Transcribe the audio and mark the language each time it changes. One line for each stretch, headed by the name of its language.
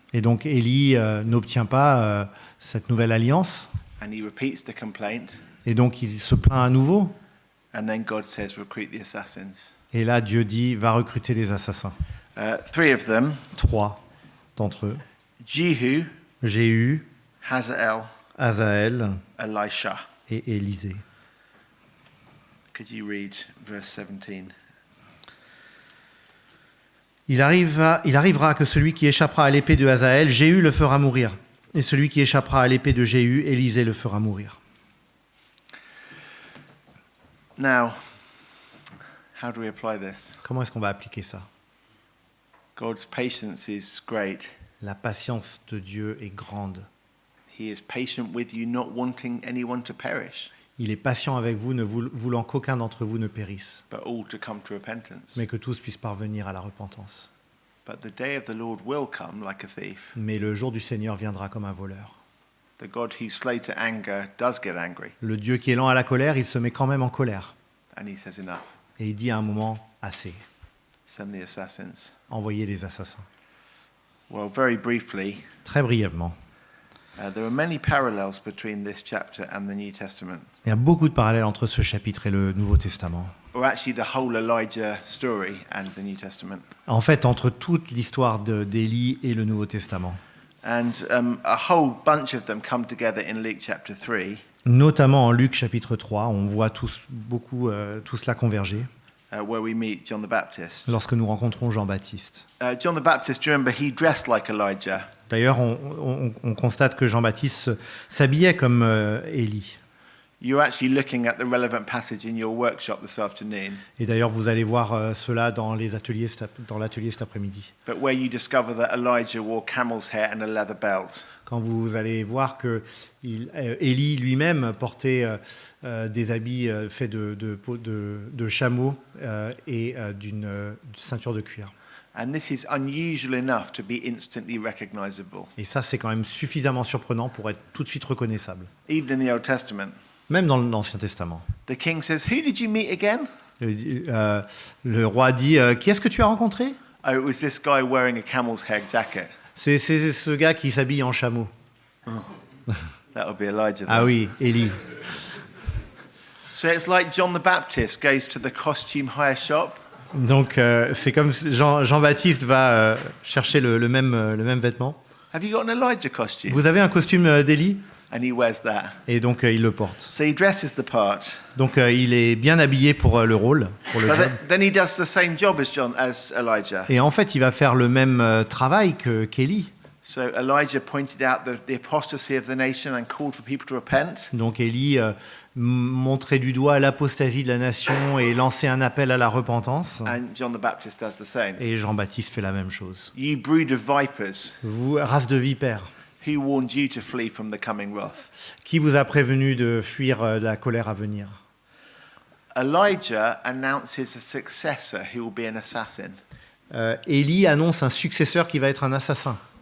French: Et donc Élie n'obtient pas cette nouvelle alliance.
English: and he repeats the complaint.
French: Et donc il se plaint à nouveau.
English: And then God says, recruit the assassins.
French: Et là, Dieu dit, va recruter les assassins.
English: 3 of them,
French: 3 d'entre eux.
English: Jehu,
French: Jéhu,
English: Hazael,
French: Azaël
English: Elisha.
French: et Élisée.
English: Could you read verse 17?
French: Il arrivera que celui qui échappera à l'épée de Hazaël, Jéhu le fera mourir. Et celui qui échappera à l'épée de Jéhu, Élisée le fera mourir.
English: Now, how do we apply this?
French: Comment est-ce qu'on va appliquer ça?
English: God's patience is great.
French: La patience de Dieu est grande.
English: He is patient with you, not wanting anyone to perish,
French: Il est patient avec vous, ne voulant qu'aucun d'entre vous ne périsse,
English: but all to come to repentance.
French: mais que tous puissent parvenir à la repentance.
English: But the day of the Lord will come like a thief.
French: Mais le jour du Seigneur viendra comme un voleur.
English: The God who's slow to anger does get angry,
French: Le Dieu qui est lent à la colère, il se met quand même en colère.
English: and he says enough.
French: Et il dit à un moment, assez,
English: Send the assassins.
French: envoyez les assassins.
English: Well, very briefly,
French: Très brièvement.
English: there are many parallels between this chapter and the New Testament,
French: Il y a beaucoup de parallèles entre ce chapitre et le Nouveau Testament.
English: or actually the whole Elijah story and the New Testament.
French: En fait, entre toute l'histoire d'Élie et le Nouveau Testament.
English: And a whole bunch of them come together in Luke chapter 3,
French: Notamment en Luc chapitre 3, on voit tout cela converger
English: where we meet John the Baptist.
French: lorsque nous rencontrons Jean-Baptiste.
English: John the Baptist, do you remember, he dressed like Elijah.
French: D'ailleurs, on constate que Jean-Baptiste s'habillait comme Élie.
English: You're actually looking at the relevant passage in your workshop this afternoon,
French: Et d'ailleurs, vous allez voir cela dans l'atelier cet après-midi.
English: but where you discover that Elijah wore camel's hair and a leather belt.
French: Quand vous allez voir que Élie lui-même portait des habits faits de chameau et d'une ceinture de cuir.
English: And this is unusual enough to be instantly recognizable,
French: Et ça, c'est quand même suffisamment surprenant pour être tout de suite reconnaissable.
English: even in the Old Testament.
French: Même dans l'Ancien Testament.
English: The king says, "Who did you meet again?"
French: Le roi dit, qui est-ce que tu as rencontré?
English: Oh, it was this guy wearing a camel's hair jacket.
French: C'est ce gars qui s'habille en chameau.
English: That would be Elijah.
French: Ah
English: then.
French: oui, Élie.
English: So it's like John the Baptist goes to the costume hire shop,
French: Donc c'est comme Jean-Baptiste va chercher le même vêtement.
English: have you got an Elijah costume?
French: Vous avez un costume d'Élie?
English: And he wears that.
French: Et donc il le porte.
English: So he dresses the part.
French: Donc il est bien habillé pour le rôle, pour le
English: But
French: job.
English: then he does the same job as Elijah.
French: Et en fait, il va faire le même travail qu'Élie.
English: So Elijah pointed out the apostasy of the nation and called for people to repent.
French: Donc Élie montrait du doigt l'apostasie de la nation et lançait un appel à la repentance.
English: And John the Baptist does the same.
French: Et Jean-Baptiste fait la même chose.
English: You brood of vipers,
French: Vous, race de vipères,
English: who warned you to flee from the coming wrath?
French: qui vous a prévenu de fuir la colère à venir?
English: Elijah announces a successor who will be an assassin.
French: Élie annonce un successeur qui va être un assassin.